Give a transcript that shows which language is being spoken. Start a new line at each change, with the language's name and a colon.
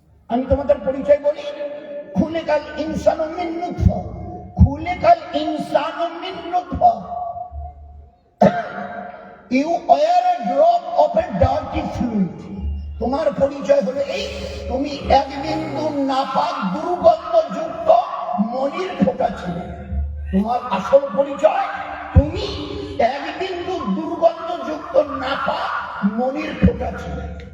Bangla: আমি তোমাদের পরিচয় বলি,
Arabic: খুলিকাল ইনসানু মিন নুতফা,
Bangla: খুলিকাল ইনসানু মিন নুতফা।
English: You are a drop of a dirty fluid.
Bangla: তোমার পরিচয় হলো এই, তুমি এক বিন্দু নাপাক দুর্গন্ধযুক্ত মনির ফোঁটা ছিলে। তোমার আসল পরিচয়, তুমি এক বিন্দু দুর্গন্ধযুক্ত নাপাক মনির ফোঁটা ছিলে।